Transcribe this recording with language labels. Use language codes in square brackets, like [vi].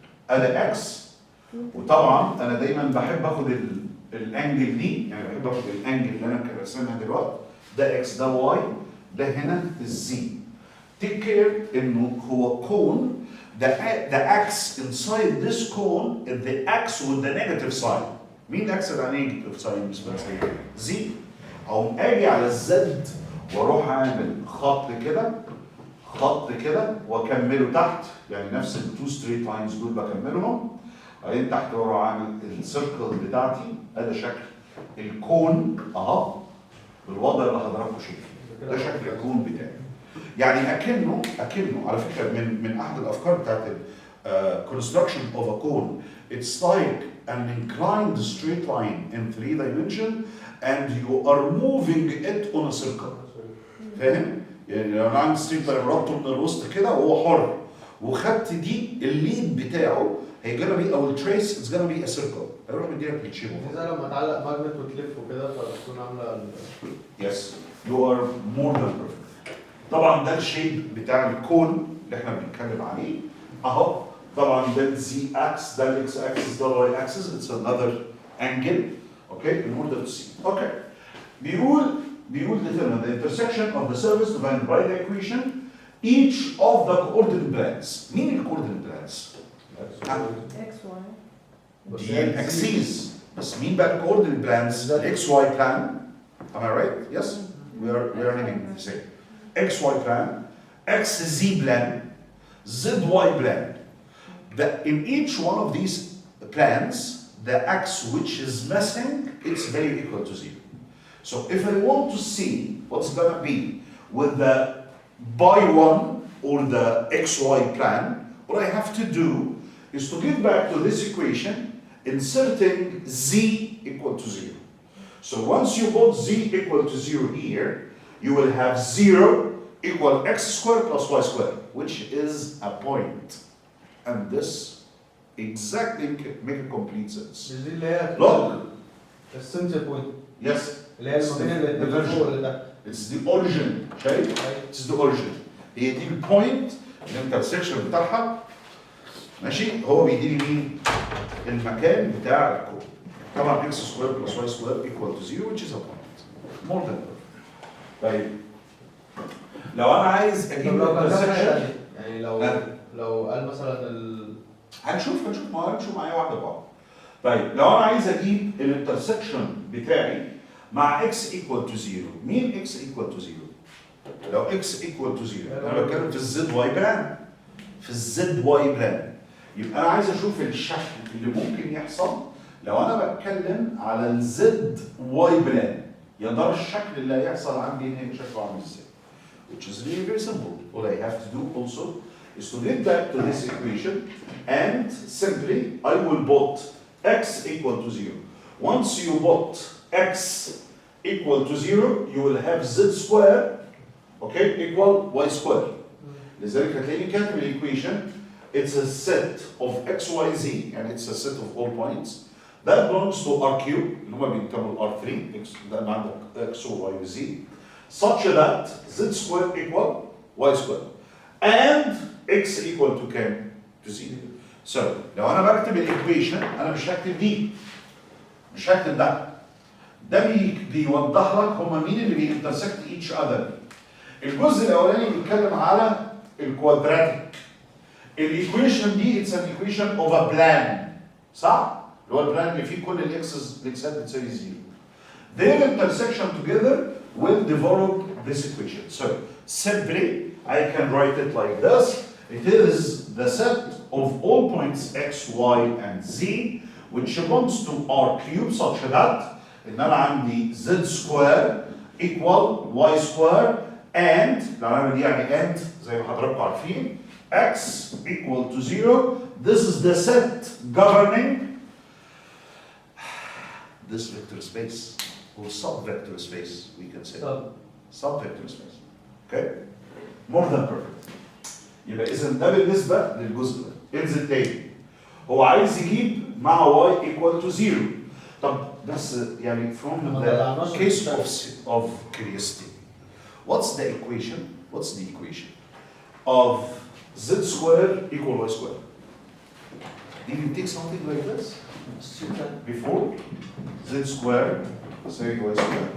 [ar] ادي x وطبعا انا دايما بحب اخد الانجل دي، يعني بحب اخد الانجل اللي انا راسمها دلوقتي، ده x ده y ده هنا الزي. [en] Take care [ar] انه هو [en] cone. The x inside this cone is the x with the negative sign. [ar] مين x اللي على negative sign بالنسبه لي؟ زي. اقوم اجي على الزد واروح اعمل خط كده واكمله تحت، يعني نفس التو ستريت لاينز دول بكملهم. بعدين تحت واروح اعمل السيركل بتاعتي. ادي شكل الكون اهو بالوضع اللي حضراتكم شايفينه. ده شكل الكون بتاعي. يعني اكنه على فكره من احد الافكار بتاعت [en] construction of a cone. It's like an inclined straight line in 3 dimension and you are moving it on a circle. [ar] فاهم؟ يعني لو انا عندي ستريت لاين ربطه من الوسط كده وهو حر وخدت دي الليد بتاعه هي [en] gonna be [ar] او التريس [en] it's gonna be a circle. [ar] هيروح مديلك الشيب. زي لما تعلق ماجنت وتلف وكده فتكون عامله [en] Yes, you are more than perfect. [ar] طبعا ده الشيب بتاع الكون اللي احنا بنتكلم عليه اهو. طبعا ده الزي اكس ده الاكس اكسس ده الواي اكسس [en] it's another angle okay in order to see. Okay. [ar] بيقول [en] determine the intersection of the surface divided by the equation each of the coordinate planes. [ar] مين الcoordinate planes؟ [en] X, Y. [ar] دي الاكسيس بس مين بقى الcoordinate planes؟ الاكس واي plan. [en] Am I right? Yes? We are naming the same. XY plan, XZ plan, ZY plan. In each one of these plans, the x which is missing, it's very equal to 0. So if I want to see what's gonna be with the by one or the XY plan, what I have to do is to get back to this equation, inserting Z equal to 0. So once you put Z equal to 0 here, you will have 0 equal x squared plus y squared, which is a point. And this exactly make a complete sense. [ar] دي اللي هي [en] Look, [ar] السنتر بوينت [en] yes, [ar] اللي هي ما بين اللي فوق واللي تحت. [en] it's the origin, [ar] شايف؟ [en] It's the origin. [ar] هي دي البوينت الانترسكشن بتاعها ماشي هو بيديني مين؟ المكان بتاع الكون. [en] طبعا x squared plus y squared equal to 0 which is a point. More than perfect. [ar] طيب لو انا عايز اجيب الانترسكشن يعني لو قال مثلا هنشوف معايا واحده بواحده. طيب لو انا عايز اجيب الانترسكشن بتاعي مع [en] x equal to 0 [ar] مين x equal to 0؟ لو x equal to 0 انا بتكلم في الزد واي بلان يبقى انا عايز اشوف الشكل اللي ممكن يحصل لو انا بتكلم على الزد واي بلان يا ترى الشكل اللي هيحصل عندي هنا شكله عامل ازاي؟ [en] Which is really very simple. What I have to do also is to get back to this equation and simply I will put x equal to 0. Once you put x equal to 0, you will have z square, okay, equal y square. [ar] لذلك هتلاقيني كاتب equation. [en] It's a set of x, y, z, and it's a set of all points. That belongs to R cube, [ar] اللي هما بينتموا R3, ده عندك [en] x, y, z. Such that z squared equal y squared and x equal to [ar] كام؟ [en] to 0. [ar] So لو انا بكتب الايكويشن انا مش هكتب دي مش هكتب ده بيوضح لك هما مين اللي بينترسكت [en] each other. [ar] الجزء الاولاني بيتكلم على الكوادراتيك. الايكويشن دي [en] it's an equation of a plan [ar] صح؟ اللي هو البلان اللي فيه كل الاكسات بتساوي 0. [en] Their intersection together will develop this equation. So simply, I can write it like this. It is the set of all points x, y, and z, which belongs to R cube such that [ar] إن أنا عندي [en] z square equal y square and [ar] لو أنا دي يعني [en] and [ar] زي ما حضراتكم عارفين [en] x equal to 0. This is the set governing this vector space. or sub-vector space, we can say. Sub-vector space. Okay? More than perfect. [ar] يبقى إذا ده بالنسبة للجزء ده. انزل تاني. هو عايز يجيب مع y equal to 0. طب بس يعني [en] from the case of curiosity. What's the equation? What's the equation of z squared equal y squared? Did you take something like this? Before? Z squared say y squared.